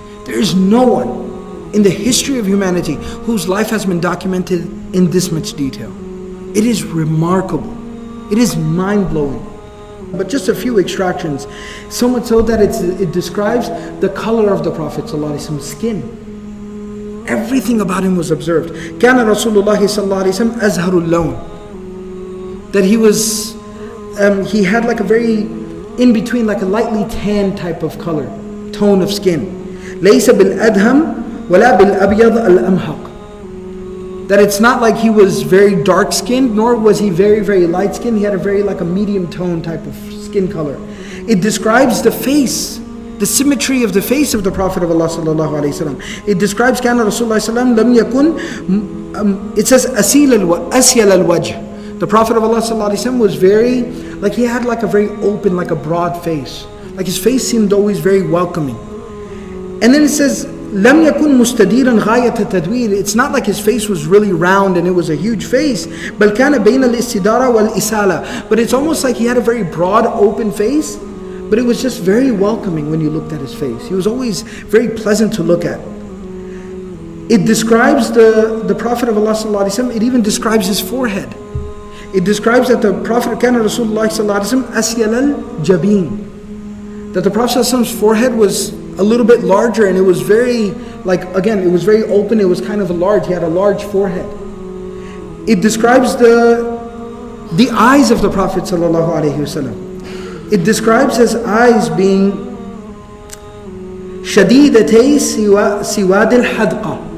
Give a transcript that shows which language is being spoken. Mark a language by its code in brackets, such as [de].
[en] There is no one in the history of humanity whose life has been documented in this much detail. It is remarkable. It is mind-blowing. But just a few extractions, so much so that it describes the color of the Prophet ﷺ's skin. Everything about him was observed. [ar] كان رسول الله صلى الله عليه وسلم أزهر اللون. [en] That he had like a very in between, like a lightly tan type of color, tone of skin. [ar] ليس بالأدهم ولا بالأبيض الأمحق. [en] That it's not like he was very dark skinned, nor was he very, very light skinned. He had a very like a medium tone type of skin color. It describes the face, the symmetry of the face of the Prophet of Allah sallallahu alaihi wasallam. It describes [ar] كان رسول الله صلى الله عليه وسلم لم يكن. [en] It says [ar] أسيل الوجه. [en] The Prophet of Allah sallallahu alaihi wasallam was very, like he had like a very open, like a broad face. Like his face seemed always very welcoming. And then it says [ar] لم يكن مستديرا غاية التدوير. [en] It's not like his face was really round and it was a huge face. [ar] بل كان بين الاستدارة والإسالة. [en] But it's almost like he had a very broad, open face, but it was just very welcoming when you looked at his face. He was always very pleasant to look at. It describes the Prophet of Allah sallallahu alaihi wasallam. It even describes his forehead. It describes that the Prophet [ar] كان رسول الله صلى الله عليه وسلم أسيل الجبين. [en] That the Prophet sallallahu alaihi wasallam's forehead was a little bit larger, and it was very, like, again, it was very open. It was kind of large. He had a large forehead. It describes the eyes of the Prophet sallallahu alaihi wasallam. It describes his eyes being [ar] shadidatay siwad al-hadqa.